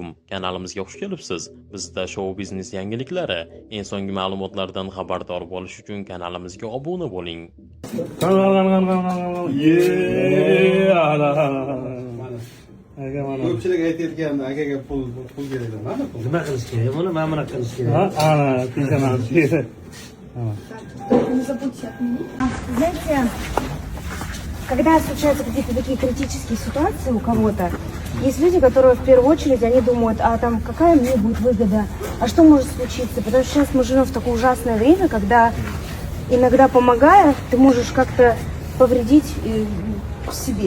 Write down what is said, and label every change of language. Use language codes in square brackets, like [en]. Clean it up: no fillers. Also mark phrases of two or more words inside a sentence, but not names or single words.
[uz] Kanalimizga xush kelibsiz. Bizda shou biznes yangiliklari, eng so'nggi ma'lumotlardan xabardor bo'lish uchun kanalimizga obuna bo'ling. Ko'pchilik aytayotgan akaga pul kerak deb. Nima qilish kerak? Buni mana bunaqa qilish kerak. [ru] Не забудьте отменить. Знаете, когда случаются какие-то такие критические ситуации у кого-то, есть люди, которые в первую очередь, они думают, а там какая мне будет выгода, а что может случиться? Потому что сейчас мы живем в такое ужасное время, когда иногда помогая, ты можешь как-то повредить себе.